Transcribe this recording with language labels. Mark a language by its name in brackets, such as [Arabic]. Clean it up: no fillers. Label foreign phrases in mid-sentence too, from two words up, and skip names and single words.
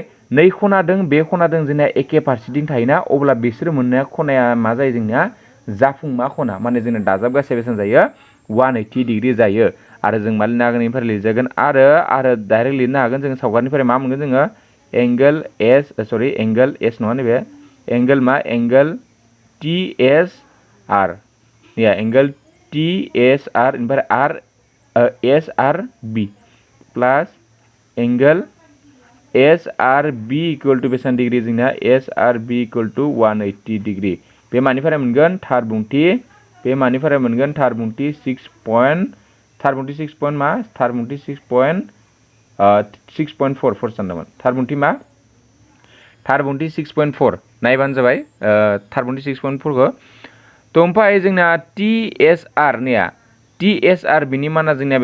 [Bodo] नै खना दों बे खना दों जोंना एखे फारसेथिं थायोना अब्ला बिसोर मोननाया खनाया मा जायो जोंनिया जाफुंमा खना माने जोंना दाजाब गासै बेसेबां जायो 180 डिग्री जायो आरो जों मा लिरनो हागोन इनिफ्राय लिरजागोन आरो डाइरेक्ट लिरनो हागोन जों सावगारिनिफ्राय मा मोनगोन जोङो एंगल एस नङा नैबे एंगल TSR या एंगल TSR इनिफ्राय SRB [English] plus angle SRB equal to [Bodo] बेसेबां डिग्री जोंना SRB [English] equal to 180 degree [Bodo] बे मानिफ्राय मोनगोन थार बुंथि बे मानिफ्राय मोनगोन थार बुंथि 6.4 फोर सानदोंमोन थार बुंथि मा थार बुंथि 6.4 नायबानो जाबाय थार बुंथि 6.4 खौ तो ओमफ्राय जोंना TSR निया TSR बिनि माना जोंनिया